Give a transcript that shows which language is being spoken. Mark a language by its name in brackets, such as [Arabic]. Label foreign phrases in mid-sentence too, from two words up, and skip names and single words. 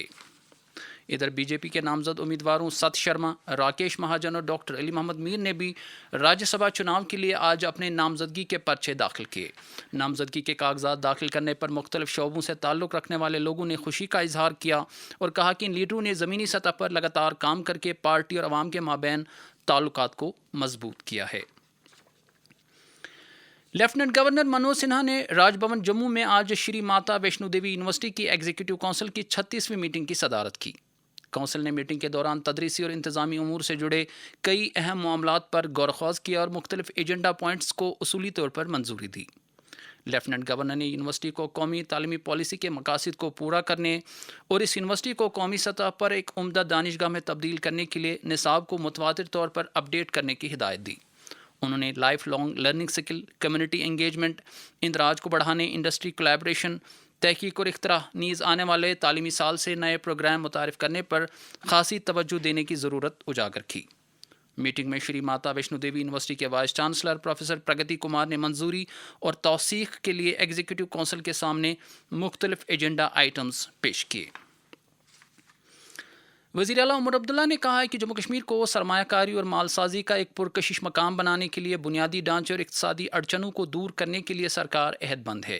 [Urdu] ادھر بی جے پی کے نامزد امیدواروں ست شرما، راکیش مہاجن اور ڈاکٹر علی محمد میر نے بھی راجیہ سبھا چناؤ کے لیے آج اپنے نامزدگی کے پرچے داخل کیے۔ نامزدگی کے کاغذات داخل کرنے پر مختلف شعبوں سے تعلق رکھنے والے لوگوں نے خوشی کا اظہار کیا اور کہا کہ ان لیڈروں نے زمینی سطح پر لگاتار کام کر کے پارٹی اور عوام کے مابین تعلقات کو مضبوط کیا ہے۔ لیفٹیننٹ گورنر منوج سنہا نے راج بھون جموں میں آج شری ماتا ویشنو دیوی یونیورسٹی کی [English] executive council [Urdu] کی 36ویں میٹنگ کی صدارت کی۔ کونسل نے میٹنگ کے دوران تدریسی اور انتظامی امور سے جڑے کئی اہم معاملات پر غور و خوض کیا اور مختلف [English] agenda points [Urdu] کو اصولی طور پر منظوری دی۔ لیفٹیننٹ گورنر نے یونیورسٹی کو قومی تعلیمی پالیسی کے مقاصد کو پورا کرنے اور اس یونیورسٹی کو قومی سطح پر ایک عمدہ دانشگاہ میں تبدیل کرنے کے لیے نصاب کو متواتر طور پر اپ ڈیٹ کرنے کی ہدایت دی۔ انہوں نے [English] life long learning skill, community engagement, [Urdu] اندراج کو بڑھانے، [English] industry collaboration, [Urdu] تحقیق اور اختراع، نیز آنے والے تعلیمی سال سے نئے پروگرام متعارف کرنے پر خاصی توجہ دینے کی ضرورت اجاگر کی۔ میٹنگ میں شری ماتا ویشنو دیوی یونیورسٹی کے [English] vice chancellor [Urdu] پروفیسر پرگتی کمار نے منظوری اور توثیق کے لیے [English] executive council [Urdu] کے سامنے مختلف [English] agenda items [Urdu] پیش کیے۔ وزیر اعلیٰ عمر عبداللہ نے کہا ہے کہ جموں کشمیر کو سرمایہ کاری اور مال سازی کا ایک پرکشش مقام بنانے کے لیے بنیادی ڈھانچے اور اقتصادی اڑچنوں کو دور کرنے کے لیے سرکار عہد بند ہے۔